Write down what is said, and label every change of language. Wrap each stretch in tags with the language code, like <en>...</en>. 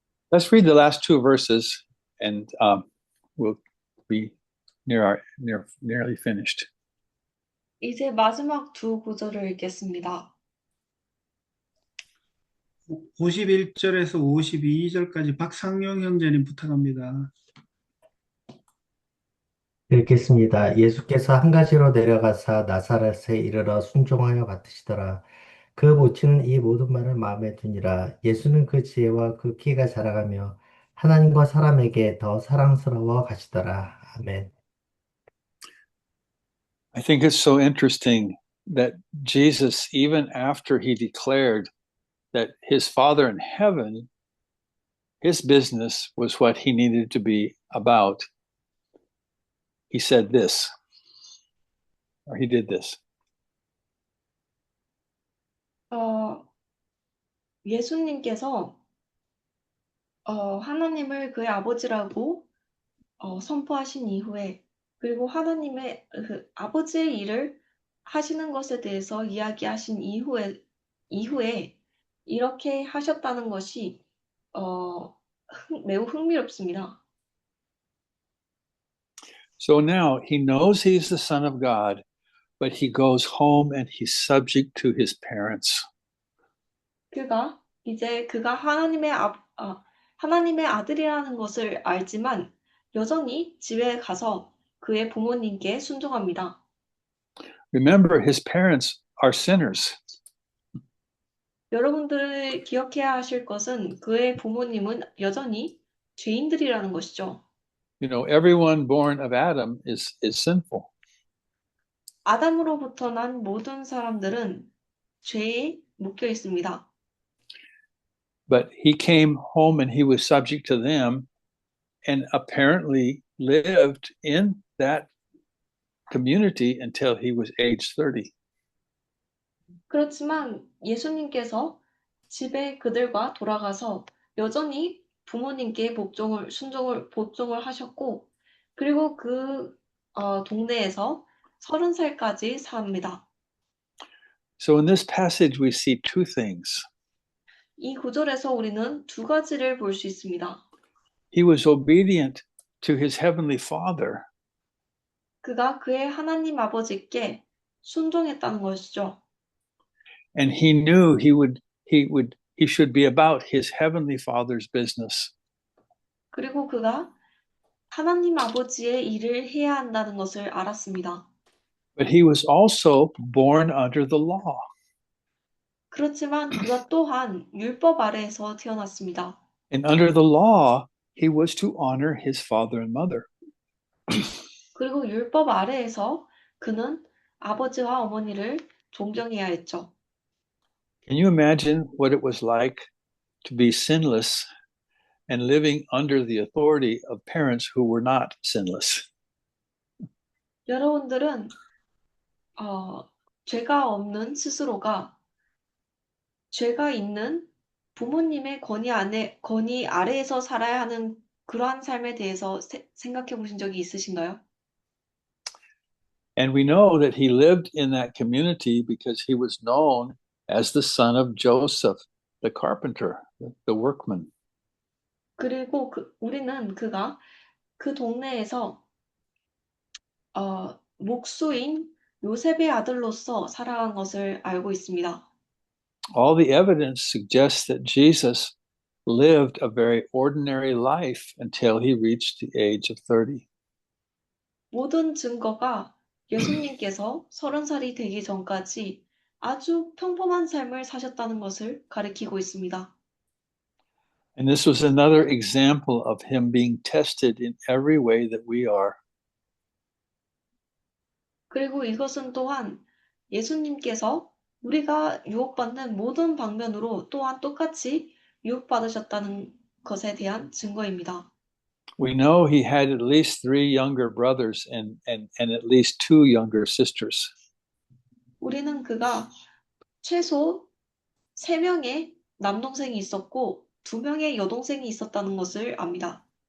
<en>Let's read the last two verses, and we'll be nearly finished.</en> <ko>이제 마지막 두 구절을 읽겠습니다. 51절에서 52절까지 박상용 형제님 부탁합니다. 읽겠습니다. 예수께서 한 가지로 내려가사 나사렛에 이르러 순종하여 받으시더라. 그 모친은 이 모든 말을 마음에 두니라. 예수는 그 지혜와 그 키가 자라가며 하나님과 사람에게 더 사랑스러워 가시더라. 아멘.</ko> <en>I think it's so interesting that Jesus, even after he declared that his Father in heaven, his business was what he needed to be about, he said this, or he did this.</en> <ko>예수님께서 하나님을 그의 아버지라고 선포하신 이후에, 그리고 하나님의 그 아버지의 일을 하시는 것에 대해서 이야기하신 이후에 이렇게 하셨다는 것이 매우 흥미롭습니다.</ko> <en>So now he knows he's the Son of God, but he goes home and he's subject to his parents.</en> <ko>그가 하나님의 아들이라는 것을 알지만 여전히 집에 가서 그의 부모님께 순종합니다.</ko> <en>Remember, his parents are sinners.</en> <ko>여러분들이 기억해야 하실 것은 그의 부모님은 여전히 죄인들이라는 것이죠.</ko> <en>You know, everyone born of Adam is sinful.</en> <ko>아담으로부터 난 모든 사람들은 죄에 묶여 있습니다.</ko> <en>But he came home and he was subject to them and apparently lived in that community until he was age 30.</en> <ko>그렇지만 예수님께서 집에 그들과 돌아가서 여전히 부모님께 복종을 하셨고, 그리고 그 동네에서 30살까지 삽니다.</ko> <en>So in this passage we see two things.</en> <ko>이 구절에서 우리는 두 가지를 볼 수 있습니다.</ko> <en>He was obedient to his heavenly Father,</en> <ko>그가 그의 하나님 아버지께 순종했다는 것이죠.</ko> <en>and he knew he should be about his heavenly Father's business.</en> <ko>그리고 그가 하나님 아버지의 일을 해야 한다는 것을 알았습니다.</ko> <en>But he was also born under the law.</en> <ko>그렇지만 그가 또한 율법 아래에서 태어났습니다.</ko> <en>And under the law, he was to honor his father and mother.</en> <ko>그리고 율법 아래에서 그는 아버지와 어머니를 존경해야 했죠.</ko> <en>Can you imagine what it was like to be sinless and living under the authority of parents who were not sinless?</en> <ko>여러분들은 죄가 없는 스스로가 죄가 있는 부모님의 권위 아래에서 살아야 하는 그러한 삶에 대해서 생각해 보신 적이 있으신가요?</ko> <en>And we know that he lived in that community because he was known as the son of Joseph, the carpenter, the workman.</en> <ko>그리고 우리는 그가 그 동네에서 목수인 요셉의 아들로서 살아간 것을 알고 있습니다.</ko> <en>All the evidence suggests that Jesus lived a very ordinary life until he reached the age of 30.</en> <ko>모든 증거가 예수님께서 30살이 되기 전까지 아주 평범한 삶을 사셨다는 것을 가리키고 있습니다.</ko> <en>And this was another example of him being tested in every way that we are.</en> <ko>그리고 이것은 또한 예수님께서 우리가 유혹받는 모든 방면으로 또한 똑같이 유혹받으셨다는 것에 대한 증거입니다.</ko> <en>We know he had at least 3 younger brothers and at least 2 younger sisters.</en> <ko>우리는 그가 최소 3명의 남동생이 있었고 2명의 여동생이 있었다는 것을 압니다.</ko>